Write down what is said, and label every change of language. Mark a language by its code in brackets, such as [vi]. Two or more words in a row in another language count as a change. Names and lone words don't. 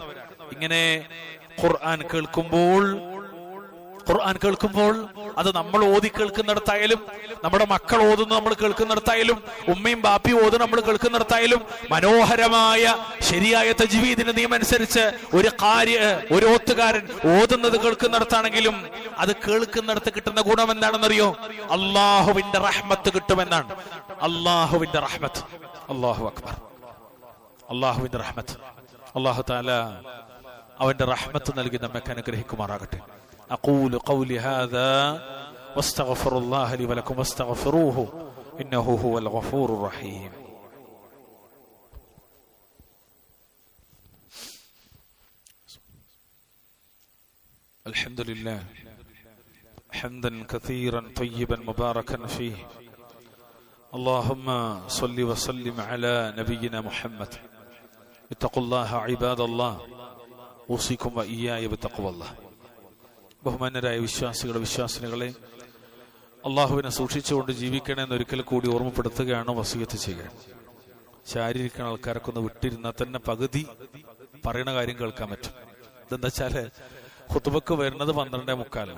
[ml] ഇങ്ങനെ ഖുർആൻ കേൾക്കുമ്പോൾ അത് നമ്മൾ ഓതി കേൾക്കുന്നിടത്തായാലും, നമ്മുടെ മക്കൾ ഓതുന്നു നമ്മൾ കേൾക്കുന്നിടത്തായാലും, ഉമ്മയും ബാപ്പിയും ഓതുന്നു നമ്മൾ കേൾക്കുന്നിടത്തായാലും, മനോഹരമായ ശരിയായ തജ്വീദിന്റെ നിയമം അനുസരിച്ച് ഒരു ഓത്തുകാരൻ ഓതുന്നത് കേൾക്കുന്നിടത്താണെങ്കിലും അത് കേൾക്കുന്നിടത്ത് കിട്ടുന്ന ഗുണം എന്താണെന്നറിയോ? അള്ളാഹുവിന്റെ റഹ്മത്ത് കിട്ടുമെന്നാണ്. അള്ളാഹുവിന്റെ റഹ്മത്ത്. [ar] الله أكبر. [ml] അള്ളാഹുവിന്റെ റഹ്മത്ത്. [ar] الله تعالى [ml] അവന്റെ റഹ്മത്ത് നൽകി നമ്മെ അനുഗ്രഹിക്കുമാറാകട്ടെ. [ar] أقول قولي هذا واستغفر الله لي ولكم واستغفروه إنه هو الغفور الرحيم. الحمد لله حمدا كثيرا طيبا مباركا فيه. اللهم صل وسلم على نبينا محمد. اتقوا الله عباد الله أوصيكم وإياي بتقوى الله. [ml] ബഹുമാന്യരായ വിശ്വാസികളെ, അള്ളാഹുവിനെ സൂക്ഷിച്ചുകൊണ്ട് ജീവിക്കണമെന്ന് ഒരിക്കൽ കൂടി ഓർമ്മപ്പെടുത്തുകയാണ്, വസിയത്ത് ചെയ്യുകയാണ്. ശാരീരിക ആൾക്കാരൊക്കെ ഒന്ന് വിട്ടിരുന്നാൽ തന്നെ പകുതി പറയുന്ന കാര്യം കേൾക്കാൻ പറ്റും. ഇതെന്താ വെച്ചാല് ഖുതുബക്ക് വരുന്നത് 12:45.